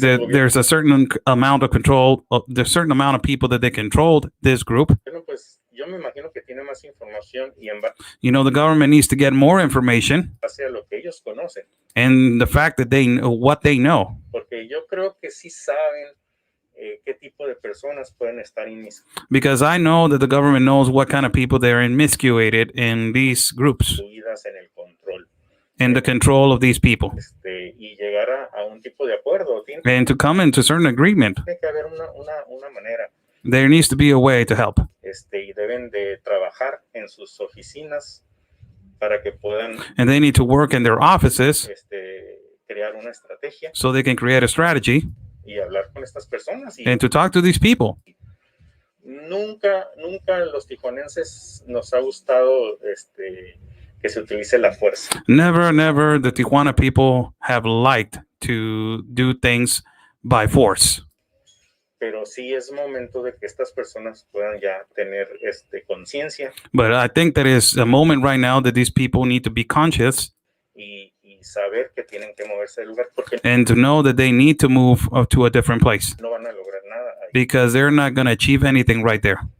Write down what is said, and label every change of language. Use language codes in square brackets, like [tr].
[en] There's a certain amount of control. There's a certain amount of people that they controlled this group. [es] bueno, pues yo me imagino que tiene más información y en [en] You know, the government needs to get more information [es] base a lo que ellos conocen. [en] and the fact that they know what they know. [es] Porque yo creo que sí saben qué tipo de personas pueden estar [en] Because I know that the government knows what kind of people they're inmiscuated in these groups, [es] inmiscuidas en el control. [en] in the control of these people. [es] Y llegar a un tipo de acuerdo. Tiene [en] And to come into certain agreement, [es] que haber una manera. [en] there needs to be a way to help. [es] Y deben de trabajar en sus oficinas para que puedan [en] And they need to work in their offices [es] crear una estrategia [en] so they can create a strategy [es] y hablar con estas personas. Y [en] and to talk to these people. [es] nunca los tijuanenses nos ha gustado que se utilice la fuerza. [en] Never the Tijuana people have liked to do things by force. [es] Pero sí es momento de que estas personas puedan ya tener conciencia [en] But I think that is a moment right now that these people need to be conscious [es] y saber que tienen que moverse del lugar porque [en] and to know that they need to move to a different place [es] no van a lograr nada ahí. [en] because they're not going to achieve anything right there.